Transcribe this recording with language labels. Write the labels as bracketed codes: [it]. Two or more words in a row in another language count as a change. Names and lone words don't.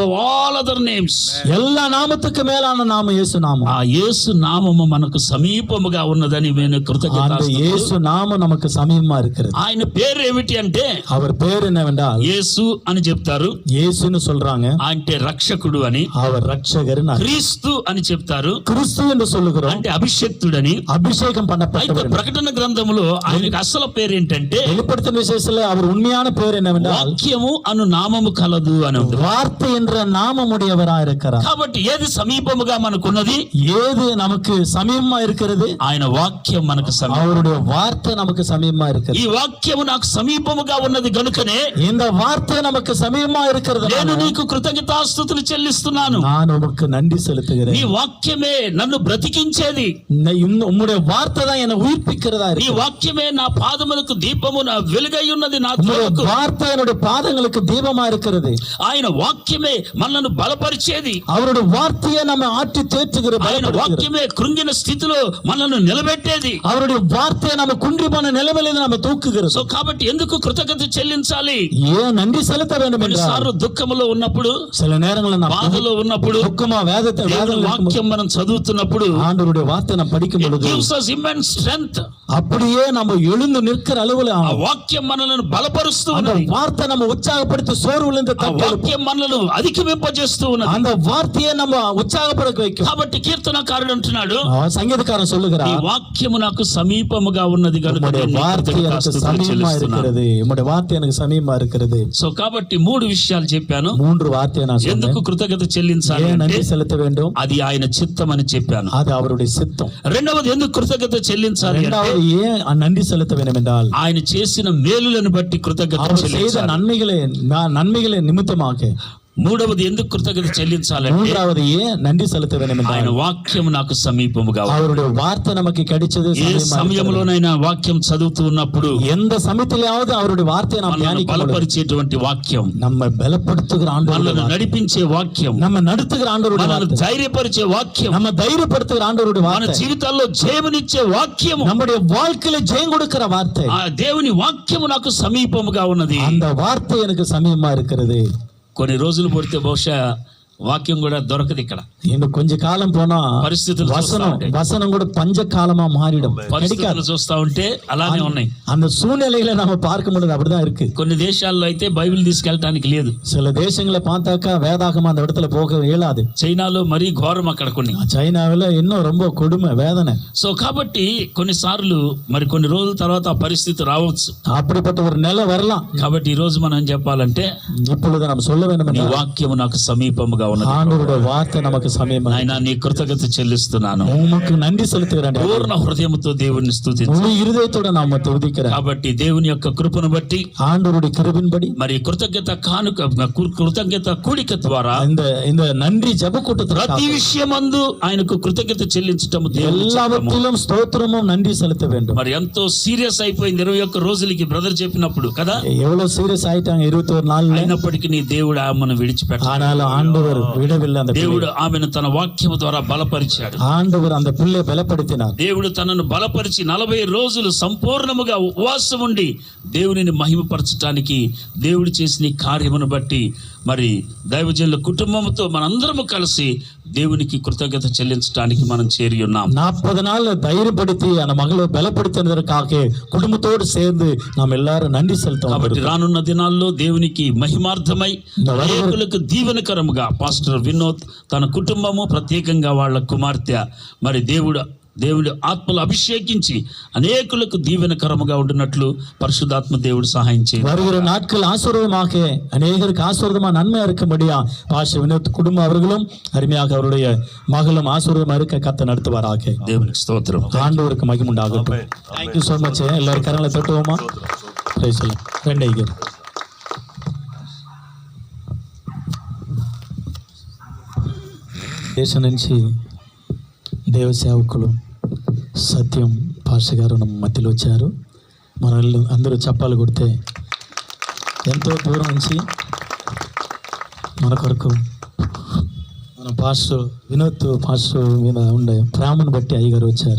[en] above all other names. [ta] எல்லா நாமத்துக்கு மேலான நாமம் இயேசு நாமம். [te] ఆ యేసు నామము మనకు సమీపముగా ఉన్నదని నేను [ta] அந்த [te] కృతజ్ఞతాస్తుతులు. [ta] இயேசு நாமம் நமக்கு சமீபமா இருக்கிறது. [te] ఆయన పేరు ఏమిటి అంటే [ta] அவர் பேர் என்னவென்றால் [te] యేసు అని చెప్తారు. [ta] இயேசுன்னு சொல்றாங்க. [te] అంటే రక్షకుడు అని. [ta] அவர் ரட்சகர். [te] క్రీస్తు అని చెప్తారు. [ta] கிறிஸ்து என்று சொல்லுகிறோம். [te] అంటే అభిషక్తుడని. [ta] அபிஷேகம் [te] అయితే [ta] பண்ணப்பட்டவர். [te] ప్రకటన గ్రంథములో ఆయనకు అసలు పేరు ఏంటంటే [ta] வெளிப்படுத்தின விசேஷத்துல அவர் உண்மையான பேர் என்னவென்றால் [te] వాక్యము అను నామము కలదు అని ఉంది. [ta] வார்த்தை என்ற நாமமுடையவராய் இருக்கிறார். [te] కాబట్టి ఏది సమీపముగా మనకున్నది? [ta] ஏது நமக்கு சமீபமா இருக்கிறது? [te] ఆయన వాక్యం మనకు సమీపం. [ta] அவருடைய வார்த்தை நமக்கு சமீபமா இருக்கிறது. [te] ఈ వాక్యము నాకు సమీపముగా ఉన్నది గనుకనే [ta] இந்த வார்த்தை நமக்கு சமீபமா இருக்கிறது. [te] నేను నీకు కృతజ్ఞతాస్తుతులు చెల్లిస్తున్నాను. [ta] நான் உமக்கு நன்றி செலுத்துகிறேன். [te] నీ వాక్యమే నన్ను బ్రతికించేది. [ta] உம்முடைய வார்த்தை தான் என்னை உயிர்ப்பிக்கிறதா [te] నీ [ta] இருக்கு. [te] వాక్యమే నా పాదములకు దీపము, నా వెలుగై ఉన్నది నా [ta] உம்முடைய [te] త్రోవకు. [ta] வார்த்தை என்னுடைய பாதங்களுக்கு தீபமா இருக்கிறது. [te] ఆయన వాక్యమే మనల్ని బలపరిచేది. [ta] அவருடைய வார்த்தையை நம்ம ஆற்றி தேற்றுகிறது. [te] ఆయన వాక్యమే కృంగిన స్థితిలో మనల్ని నిలబెట్టేది. [ta] அவருடைய வார்த்தையை நம்ம குன்றி போன நிலைமையில நம்ம தூக்குகிறது. [te] సో కాబట్టి ఎందుకు కృతజ్ఞత చెల్లించాలి? [ta] ஏன் நன்றி செலுத்த வேண்டும் என்றால் [te] కొన్నిసార్లు దుఃఖములో ఉన్నప్పుడు, [ta] சில நேரங்களில் நாம் [te] బాధలో ఉన్నప్పుడు, [ta] துக்கமா வேதத்தை [te] దేవుని వాక్యం మనం చదువుతున్నప్పుడు [ta] ஆண்டவருடைய வார்த்தை நாம் படிக்கும் [en] it [ta] பொழுது [en] gives us immense strength. [ta] அப்படியே நம்ம எழுந்து நிற்கிற அளவுல [te] ఆ వాక్యం మనల్ని బలపరుస్తూ [ta] அந்த [te] ఉన్నది. [ta] வார்த்தை நம்ம உற்சாகப்படுத்தி சோர்வுலேருந்து [te] ఆ వాక్యం మనల్ని అధికమింపజేస్తూ ఉన్నది. [ta] அந்த வார்த்தையை நம்ம உற்சாகப்படுத்த வைக்கும். [te] కాబట్టి కీర్తనకారుడు అంటున్నాడు, [ta] சங்கீதக்காரன் [te] ఈ [ta] சொல்லுகிறார், [te] వాక్యము నాకు సమీపముగా ఉన్నది కనుక [ta] உம்முடைய [te] నేను [ta] வார்த்தை எனக்கு [te] కృతజ్ఞతాస్తుతులు [ta] சமீபமா [te] చెల్లిస్తున్నాను. [ta] இருக்கிறது. உம்முடைய வார்த்தை எனக்கு சமீபமா இருக்கிறது. [te] సో కాబట్టి 3 విషయాలు చెప్పాను. [ta] 3 வார்த்தையை நான் சொன்னேன். [te] ఎందుకు కృతజ్ఞత చెల్లించాలి [ta] ஏன் [te] అంటే [ta] நன்றி செலுத்த வேண்டும்? [te] అది ఆయన చిత్తం అని చెప్పాను. [ta] அது அவருடைய சித்தம். [te] రెండవది ఎందుకు కృతజ్ఞత చెల్లించాలి అంటే [ta] இரண்டாவது ஏன் நன்றி செலுத்த வேண்டும் என்றால் [te] ఆయన చేసిన మేలులను బట్టి కృతజ్ఞత [ta] அவர் செய்த [te] చెల్లించాలి. [ta] நன்மைகளை நிமித்தமாக. [te] మూడవది ఎందుకు కృతజ్ఞత చెల్లించాలంటే [ta] மூன்றாவது ஏன் நன்றி செலுத்த வேண்டும் [te] ఆయన [ta] என்றால் [te] వాక్యము నాకు సమీపముగా ఉంది. [ta] அவருடைய வார்த்தை நமக்கு கிடைச்சது. [te] ఏ సమయంలోనైనా వాక్యం చదువుతూ ఉన్నప్పుడు [ta] எந்த சமயத்திலாவது அவருடைய வார்த்தையை நாம் [te] మనల్ని [ta] தியானிக்கும் பொழுது [te] బలపరిచేటువంటి వాక్యం, [ta] நம்ம பலப்படுத்துகிற ஆண்டவருடைய [te] మనల్ని [ta] வார்த்தை, [te] నడిపించే వాక్యం, [ta] நம்ம நடத்துகிற ஆண்டவருடைய [te] మనల్ని [ta] வார்த்தை, [te] ధైర్యపరిచే వాక్యం, [ta] நம்ம தைரியப்படுத்துகிற ஆண்டவருடைய [te] మన [ta] வார்த்தை, [te] జీవితాల్లో జయమునిచ్చే వాక్యము, [ta] நம்முடைய வாழ்க்கையில ஜெயம் கொடுக்கிற வார்த்தை. [te] ఆ దేవుని వాక్యము నాకు సమీపముగా ఉన్నది. [ta] அந்த வார்த்தை எனக்கு சமீபமா இருக்கிறது. [te] కొన్ని రోజులు పడితే బహుశా వాక్యం కూడా దొరకదు. ఇక్కడ [ta] இன்னும் கொஞ்ச காலம் போனா [te] పరిస్థితులు [ta] வசனம் கூட பஞ்ச காலமா மாறிடும். [te] పరిస్థితులు చూస్తా ఉంటే అలానే ఉన్నాయి. [ta] அந்த சூழ்நிலையில நம்ம பார்க்கும் பொழுது அப்படிதான் இருக்கு. [te] కొన్ని దేశాల్లో అయితే బైబిల్ తీసుకెళ్ళటానికి లేదు. [ta] சில தேசங்களை பார்த்தாக்கா வேதாகமா அந்த இடத்துல போக இயலாது. [te] చైనాలో మరీ ఘోరం అక్కడ కొన్ని. [ta] చైనాவில் இன்னும் ரொம்ப கொடுமை வேதனை. [te] సో కాబట్టి కొన్నిసార్లు మరి కొన్ని రోజుల తర్వాత ఆ పరిస్థితి రావచ్చు. [ta] அப்படிப்பட்ட ஒரு நிலை வரலாம். [te] కాబట్టి ఈ రోజు మనం చెప్పాలంటే [ta] இப்பொழுது நாம் சொல்ல வேண்டும் [te] నీ [ta] என்றால் [te] వాక్యము నాకు సమీపముగా ఉన్నది. [ta] ஆண்டவருடைய வார்த்தை நமக்கு சமீபம். [te] ఆయన నీ కృతజ్ఞత చెల్లిస్తున్నాను. [ta] உமக்கு நன்றி செலுத்துகிறேன். [te] పూర్ణ హృదయముతో దేవుని స్తుతించు. [ta] முழு இருதயத்தோட நாம துதிக்கிறேன். [te] కాబట్టి దేవుని యొక్క కృపను బట్టి [ta] ஆண்டவருடைய கிருபையின்படி [te] మరి కృతజ్ఞత కానుక కృతజ్ఞత కూడిక ద్వారా [ta] இந்த நன்றி ஜெப கூட்டத்தில் [te] ప్రతి విషయమందు ఆయనకు కృతజ్ఞత చెల్లించటము దేవుని చిత్తము. [ta] எல்லாவற்றிலும் ஸ்தோத்திரமும் நன்றி செலுத்த வேண்டும். [te] మరి ఎంతో సీరియస్ అయిపోయింది 21 రోజులకి బ్రదర్ చెప్పినప్పుడు కదా. [ta] எவ்வளவு சீரியஸ் ஆயிட்டாங்க 21 நாள்ல. [te] అయినప్పటికీ నీ దేవుడు ఆమెను విడిచిపెట్టాడు. [ta] ஆனாலும் ஆண்டவர் விடவில்லை. அந்த [te] దేవుడు ఆమెను తన వాక్యము ద్వారా బలపరిచాడు. [ta] ஆண்டவர் அந்த பிள்ளை பலப்படுத்தினார். [te] దేవుడు తనను బలపరిచి 40 రోజులు సంపూర్ణముగా ఉపవాసం ఉండి దేవునిని మహిమపరచటానికి దేవుడు చేసిన ఈ కార్యమును బట్టి మరి దైవజనుల కుటుంబంతో మనందరము కలిసి దేవునికి కృతజ్ఞత చెల్లించడానికి మనం చేరి ఉన్నాం. [ta] 40 நாள் தைரியப்படுத்தி அந்த மகளை பலப்படுத்தினதற்காக குடும்பத்தோடு சேர்ந்து நாம் எல்லாரும் நன்றி செலுத்தோம். [te] కాబట్టి రానున్న దినాల్లో దేవునికి మహిమార్థమై అనేకులకు దీవెనకరముగా పాస్టర్ వినోద్ తన కుటుంబము ప్రత్యేకంగా వాళ్ళ కుమార్తె మరి దేవుడు ఆత్మలు అభిషేకించి అనేకులకు దీవెనకరముగా ఉండినట్లు పరిశుద్ధాత్మ దేవుడు సహాయం చేయాలి. [ta] வருகிற நாட்கள் ஆசீர்வாதமாக அநேகருக்கு ஆசீர்வாதமா நன்மையா இருக்கும்படியா பாஸ்டர் வினோத் குடும்பம் அவர்களும் அருமையாக அவருடைய மகளும் ஆசீர்வாதமா இருக்க கர்த்தர் நடத்துவாராக. [te] దేవునికి స్తోత్రం. [ta] ஆண்டவருக்கு மகிமை உண்டாகட்டும். [en] Thank you so much. [ta] எல்லாரும் கரங்களை தட்டுவோமா? [en] Praise the Lord. [te] ரெண்டே దేశం నుంచి దేవ సేవకులు సత్యం పాస్టర్ గారు మన మధ్యలో వచ్చారు. మన అందరూ చప్పాలు కొడితే ఎంతో దూరం నుంచి మన కొరకు మన పాస్టర్ వినోద్ పాస్టర్ మీద ఉండే ప్రేమను బట్టి అయ్యగారు వచ్చారు.